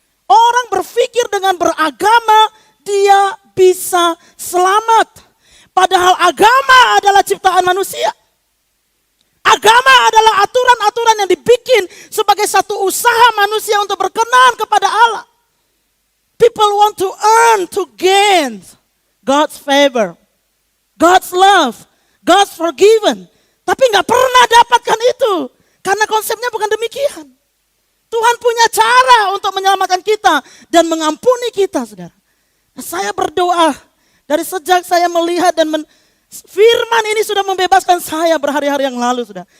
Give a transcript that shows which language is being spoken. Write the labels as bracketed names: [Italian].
[Indonesian] Orang berpikir dengan beragama, dia bisa selamat. Padahal agama adalah ciptaan manusia. Agama adalah aturan-aturan yang dibikin sebagai satu usaha manusia untuk berkenan kepada Allah. [English] People want to earn, to gain God's favor, God's love, God's forgiven. [Indonesian] Tapi gak pernah dapatkan itu. Karena konsepnya bukan demikian. Tuhan punya cara untuk menyelamatkan kita dan mengampuni kita, saudara. Nah, saya berdoa dari sejak saya melihat dan firman ini sudah membebaskan saya berhari-hari yang lalu, saudara.